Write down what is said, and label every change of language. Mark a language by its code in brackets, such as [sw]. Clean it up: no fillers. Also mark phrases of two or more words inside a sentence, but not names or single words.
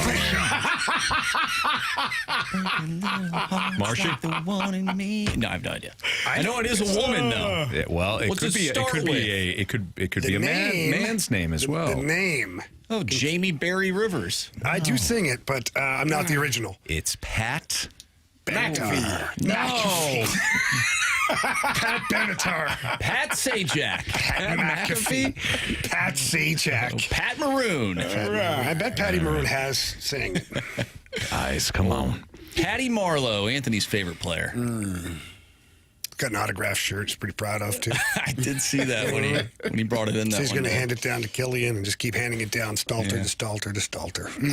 [en] Marshy? No, I have no idea. I know it is a woman, though. Well, it could be. It could be a man's name as well. The name. Oh, Jamie Barry Rivers. I do sing it, but I'm not the original. It's Pat McAfee. No. Pat Benatar. Pat Sajak. Pat McAfee. Pat Sajak. Pat Maroon. I bet Patty Maroon has sang. Guys, come on. Patty Marlowe, Anthony's favorite player. Got an autographed shirt. He's pretty proud of, too. I did see that when he brought it in. So That he's going to hand it down to Killian and just keep handing it down, Stalter to Stalter to Stalter.